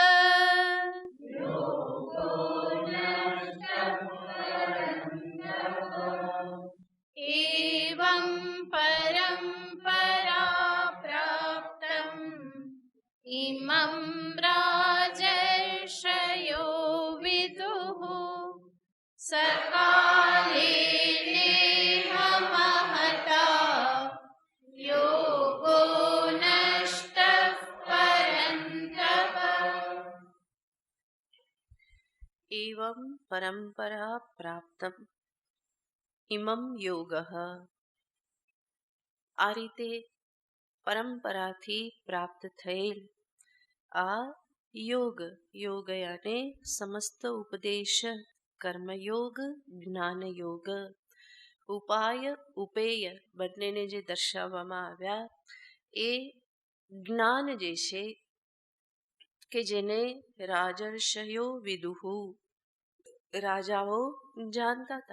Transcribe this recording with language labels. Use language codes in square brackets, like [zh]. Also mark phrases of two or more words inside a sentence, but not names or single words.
[sa] एवं परम्परा प्राप्तम् इमं राजर्षयो विदुः सकाले नेह महता योगो नष्टः परन्तप एवं परम्परा प्राप्तम इमम योग. [gu] આ રીતે પરંપરાથી પ્રાપ્ત થયેલ આ યોગ, યોગ અને સમસ્ત ઉપદેશ, કર્મયોગ, જ્ઞાનયોગ, ઉપાય, ઉપેય બંનેને જે દર્શાવવામાં આવ્યા, એ જ્ઞાન જે છે કે જેને [sa] राजर्षयो विदुः, [gu] રાજાઓ જાણતા હતા.